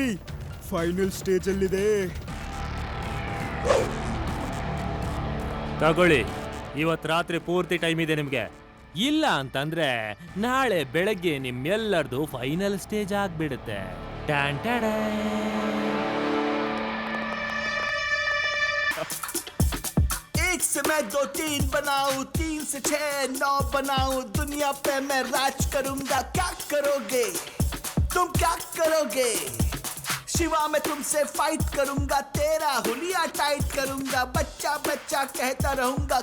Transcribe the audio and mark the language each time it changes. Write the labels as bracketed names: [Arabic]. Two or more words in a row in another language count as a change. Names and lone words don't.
[English] final stage [Kannada] ಅಲ್ಲಿದೆ. ತಗೊಳ್ಳಿ, ಇವತ್ ರಾತ್ರಿ ಪೂರ್ತಿ ಟೈಮ್ ಇದೆ ನಿಮ್ಗೆ. ಇಲ್ಲ ಅಂತಂದ್ರೆ ನಾಳೆ ಬೆಳಗ್ಗೆ ನಿಮ್ಮೆಲ್ಲರದು [English] final stage [Kannada] ಆಗ್ಬಿಡುತ್ತೆ. ಟ್ಯಾನ್ ಟ್ಯಾಡಾ. [Hindi] एक से मैं 2 3 बनाऊं, 3 से 6 9 बनाऊं, दुनिया पे मैं राज करूंगा. क्या करोगे तुम, क्या करोगे? शिवा, मैं तुमसे फाइट करूंगा, तेरा हुलिया टाइट करूंगा, बच्चा बच्चा कहता रहूंगा.